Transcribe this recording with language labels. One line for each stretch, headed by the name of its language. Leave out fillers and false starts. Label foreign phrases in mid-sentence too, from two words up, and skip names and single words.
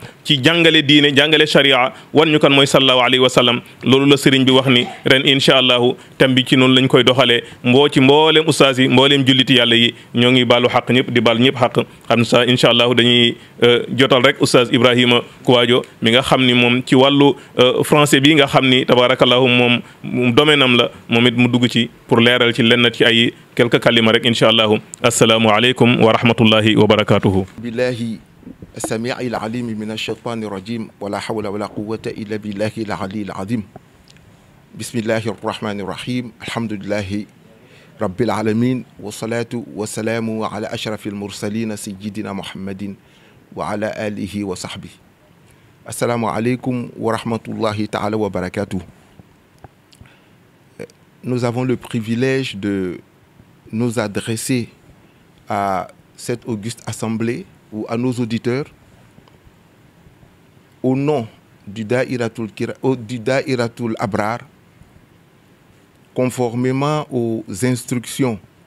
Wolof: ci jàngale diine jàngale sharia wan ñu kan mooy
Arabic: صلى الله عليه وسلم
Wolof: loolu la sëriñ bi wax ni ren
Arabic: إن شاء الله
Wolof: thème bi ci noonu lañ koy doxalee ci mbooleem oustaz yi mbooleem julliti yàlla yi ñoo ngi baalu xaq ñëpp di baal ñëpp xaq xam sa
Arabic: إن شاء الله
Wolof: dañuy jotal rek Oustaz Ibrahima Kouwadio mi nga xam ni moom ci wàllu français bi nga xam ni tabarakallahu moom domaine am la moom it mu dugg ci pour leeral ci lenn ci ay quelques kalima rek
Arabic: إن شاء الله السلام عليكم ورحمة الله وبركاته billahi السميع العليم من الشيطان الرجيم ولا حول ولا قوة إلا بالله العلي العظيم بسم الله الرحمن الرحيم الحمد لله رب العالمين والصلاة والسلام على أشرف المرسلين سيدنا محمد وعلى آله وصحبه السلام عليكم ورحمة الله تعالى وبركاته.
French: Nous avons le privilège de nous adresser à cette auguste assemblée ou à nos auditeurs au nom du Da'iratul Abrar, conformément aux instructions